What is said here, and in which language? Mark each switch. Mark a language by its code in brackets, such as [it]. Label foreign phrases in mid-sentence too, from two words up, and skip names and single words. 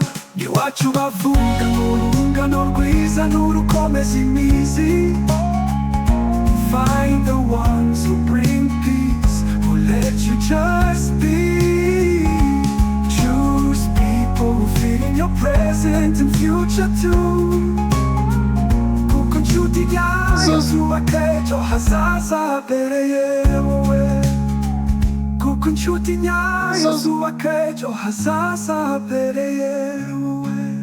[rw] Iwacu bavuga ngo urungano rwiza n'urukomeza imizi. [en] Find the ones who bring peace, who let you just be. Choose people who fit in your present and future too. [rw] Kuko inshuti nyazo zubaka ejo hazaza habereye wowe. Kuko inshuti nyazo zubaka ejo hazaza habereye wowe.